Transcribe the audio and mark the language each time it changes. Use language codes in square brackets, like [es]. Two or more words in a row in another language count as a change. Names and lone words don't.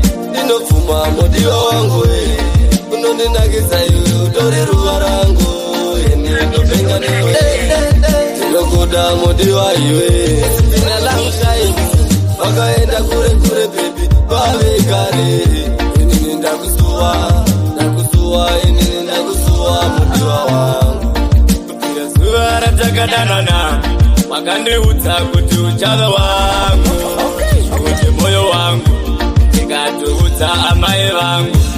[sn] Ndinobvuma modiwa wangu, eh, unondinakidza iwe utori ruva rangu, ini ndobenga newe. Ndinokuda modiwa iwe, [en] it's been a long time. [sn] Wakaenda kure kure baby, pave kare. Inini ndakusuwa, ndakusuwa, inini ndakusuwa modiwa wangu. Kubvira zuva ratakandanana, wakandiudza kuti uchava wangu, kuti moyo wangu, ndikatoudza amai vangu.